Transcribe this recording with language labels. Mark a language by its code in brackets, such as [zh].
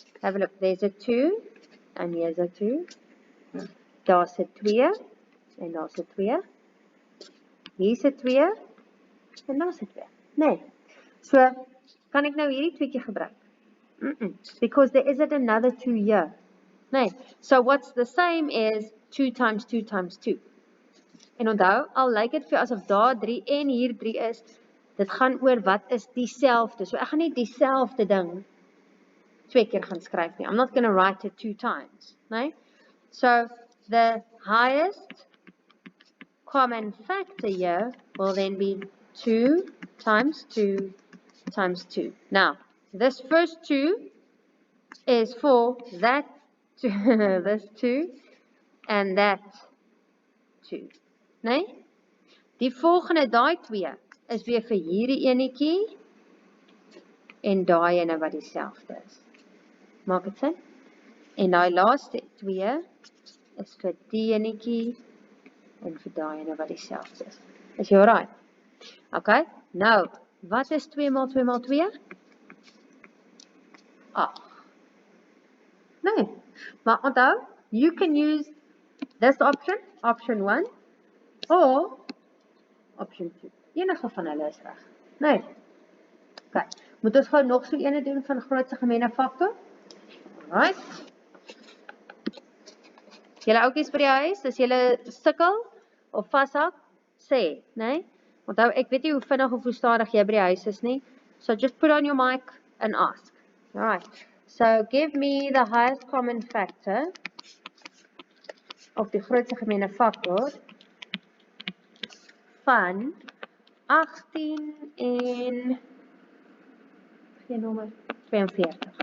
[en] Have a look, there's a 2, and here's a 2. [af] Daar's 'n 2, en daar's 'n 2. Hier's 'n 2, en daar's 'n 2. Nee, so, kan ek nou hierdie tweekie gebruik? [en] Because there isn't another 2 here. Nee, so what's the same is 2 times 2 times 2. [af] En onthou, al lyk dit vir jou asof daar 3 en hier 3 is, dit gaan oor wat is dieselfde. So ek gaan nie dieselfde ding 2 keer gaan skryf nie. [en] I'm not going to write it 2 times. [af] Nee? [en] So the highest common factor here will then be 2 times 2 times 2. Now, this first 2 is for that 2, this 2 and that 2. [af] Nee? Die volgende, daai 2, is weer vir hierdie enetjie en daai ene wat dieselfde is. Maak dit sin? En daai laaste 2 is vir die enetjie en vir daai ene wat dieselfde is. Is jy alright? Okay, nou, wat is 2 maal 2 maal 2? [en] 8. [af] Nee, maar onthou, [en] you can use this option, option 1, or option 2. [af] Enige van hulle is reg. Nee. Okay, moet ons gou nog so ene doen van grootste gemeene faktor? [en] Alright. [af] Julle oukies by die huis, as julle sukkel of vashak, sê, nee? Onthou, ek weet nie hoe vinnig of hoe stadig jy by die huis is nie. [en] So just put on your mic and ask. Alright. So give me the highest common factor of [af] die grootste gemeene faktor van 18 en geen nommer 42.